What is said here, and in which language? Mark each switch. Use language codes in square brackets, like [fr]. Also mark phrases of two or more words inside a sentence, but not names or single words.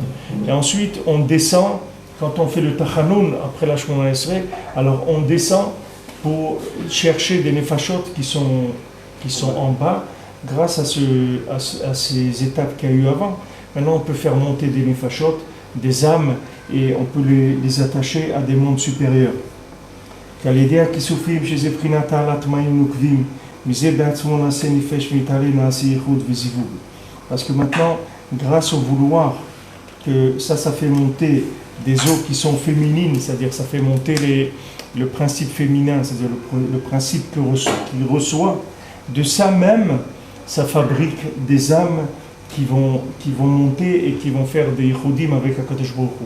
[fr] Et ensuite, on descend, quand on fait le Tachanoun, après la Shemona Esrei, alors on descend pour chercher des nefashot qui sont en bas, grâce à ces étapes qu'il y a eu avant. Maintenant, on peut faire monter des nefashot, des âmes, et on peut les attacher à des mondes supérieurs. [he] שעל ידי הכיסופים שזה בחינת העלת מים נוקבים, מזה בעצמו נעשה נפש מתעלה נעשה ייחוד וזיווג. [fr] Parce que maintenant, grâce au vouloir, que ça fait monter des eaux qui sont féminines, c'est-à-dire ça fait monter le principe féminin, c'est-à-dire le principe qu'il reçoit, de ça même, ça fabrique des âmes qui vont monter et qui vont faire des yichudim avec HaKadosh Baruch Hu.